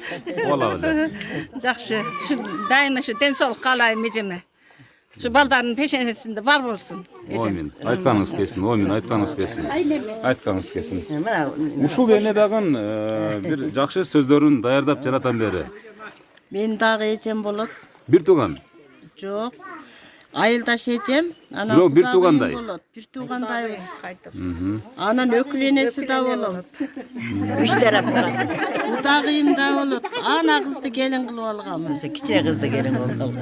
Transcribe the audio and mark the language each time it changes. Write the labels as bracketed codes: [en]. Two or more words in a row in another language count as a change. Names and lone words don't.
[ky] Кубалап эле. Жакшы. Ушу дайыма ушу ден соолук каалайм эжеме. Ушу балдардын пешенесинде бар болсун. Омин. Айтканыңыз келсин. Омин, айтканыңыз келсин. Айтканыңыз келсин. Ушул эне дагы бир жакшы сөздөрүн даярдап жанатан бери. Мен дагы эжем болот. Бир тууган. Жок. Айылдаш эжем, анан Бирок бир туугандай. бир туугандайбыз. Анан өкүл энеси да болом. 3 тараптан. Удагыйым да болот. Ана кызды келин кылып алгам. Кичи кызды келин болду.